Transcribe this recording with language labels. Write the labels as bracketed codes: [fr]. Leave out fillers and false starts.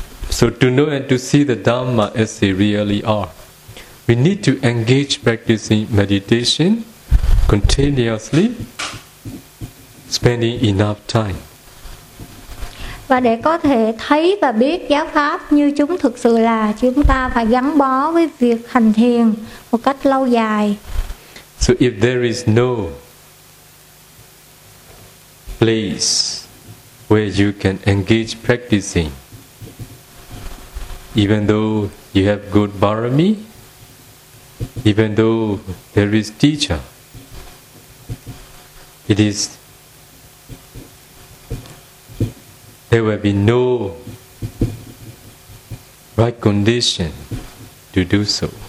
[en] So to know and to see the Dhamma as they really are, we need to engage practicing meditation continuously, spending enough time. [vi] Và để có thể thấy và biết giáo pháp như chúng thực sự là, chúng ta phải gắn bó với việc hành thiền một cách lâu dài. [en] So if there is no place where you can engage practicing, even though you have good barami, even though there is teacher, it is, there will be no right condition to do so.